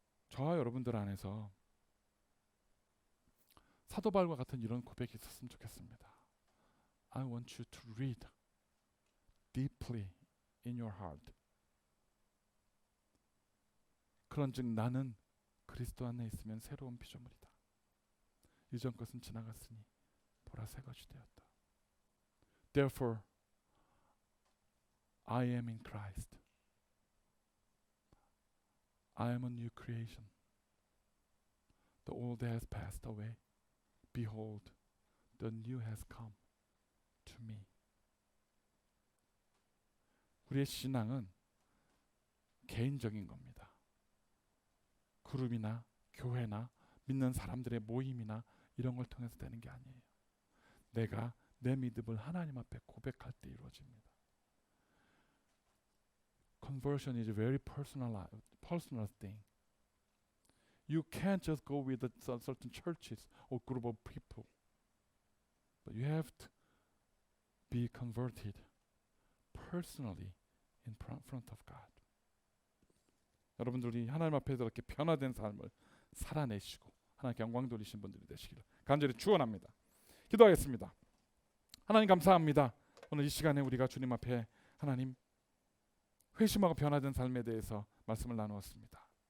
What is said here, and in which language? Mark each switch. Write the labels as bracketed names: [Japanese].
[Korean] 저와 여러분들 안에서 사도 바울과 같은 이런 고백이 있었으면 좋겠습니다. [English] I want you to read deeply in your heart. [Korean] 그런즉 나는 그리스도 안에 있으면 새로운 피조물이다. 이전 것은 지나갔으니 보라 새 것이 되었다. [English] Therefore, I am in Christ. I am a new creation. The old has passed away. Behold, the new has come to me. [Korean] 우리의 신앙은 개인적인 겁니다. 그룹이나 교회나 믿는 사람들의 모임이나 이런 걸 통해서 되는 게 아니에요. 내가 내 믿음을 하나님 앞에 고백할 때 이루어집니다. [English] Conversion is a very personal thing. You can't just go with certain churches or group of people, but you have to be converted personally in front of God. [Korean] 여러분들이 하나님 앞에서 이렇게 변화된 삶을 살아내시고 하나님께 영광 돌리신 분들이 되시기를 간절히 축원합니다. 기도하겠습니다. 하나님 감사합니다. 오늘 이 시간에 우리가 주님 앞에 하나님 회심하고 변화된 삶에 대해서 말씀을 나누었습니다.